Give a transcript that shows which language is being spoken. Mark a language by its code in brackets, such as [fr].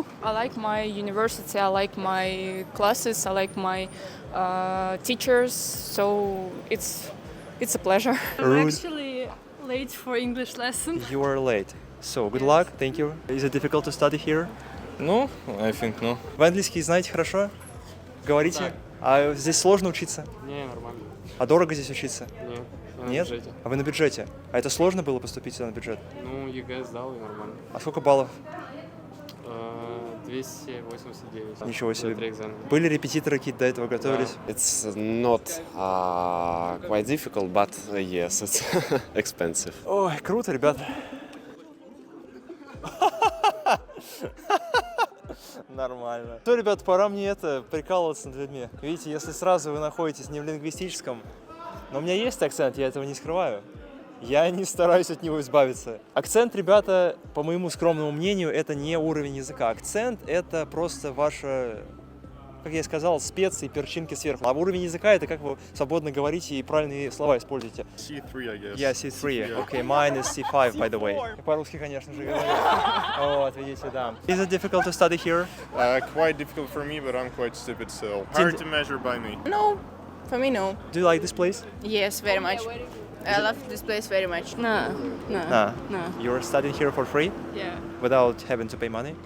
[en] I like my university, I like my classes, I like my teachers, so it's a pleasure. Rude. Actually late for English lesson. You are late. So, good luck, thank you. Is it difficult to study here? No, I think no. [ru] Вы английский знаете хорошо? Говорите? А здесь сложно учиться? Не, нормально. А дорого здесь учиться? Нет, Нет? А вы на бюджете? А это сложно было поступить сюда на бюджет? Ну, ЕГЭ сдал и нормально. А сколько баллов? 289. Ничего себе. 3 экзамена. Были репетиторы какие-то до этого, готовились? [en] It's not quite difficult, but yes, it's expensive. [ru] Ой, круто, ребята. Нормально. Что, ребят, пора мне прикалываться над людьми. Видите, если сразу вы находитесь не в лингвистическом, но у меня есть акцент, я этого не скрываю. Я не стараюсь от него избавиться. Акцент, ребята, по моему скромному мнению, это не уровень языка. Акцент — это просто ваша, как я сказал, специи, перчинки сверху. А уровень языка — это как вы свободно говорите и правильные слова используете. [en] C3, I guess. [ru] Я C3. [en] Okay, mine is C5, by the way. [ru] По-русски, конечно же, говорю. Вот, видите, да. [en] Is it difficult to study here? Quite difficult for me, but I'm quite stupid still. Hard to measure by me. No, for me no. Do you like this place? Yes, very much. I love this place very much. No. You're studying here for free? Yeah. Without having to pay money?